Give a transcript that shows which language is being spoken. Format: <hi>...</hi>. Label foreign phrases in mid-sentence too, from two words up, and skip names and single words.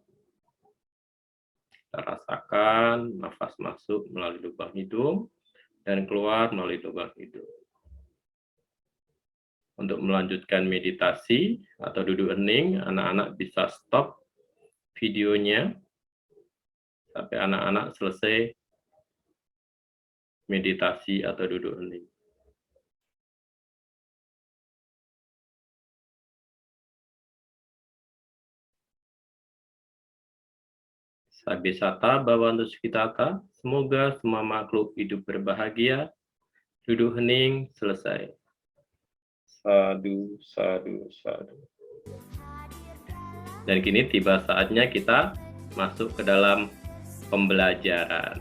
<id>Kita rasakan nafas masuk melalui lubang hidung dan keluar melalui lubang hidung. Untuk melanjutkan meditasi atau duduk hening, anak-anak bisa stop videonya sampai anak-anak selesai meditasi atau duduk hening.</id> <pi>Sabe sata bhavantu sukhitata,</pi> <id>semoga semua makhluk hidup berbahagia. Duduk hening, selesai.</id> <pi>Sadu, sadu, sadu.</pi> <id>Dan kini tiba saatnya kita masuk ke dalam pembelajaran.</id>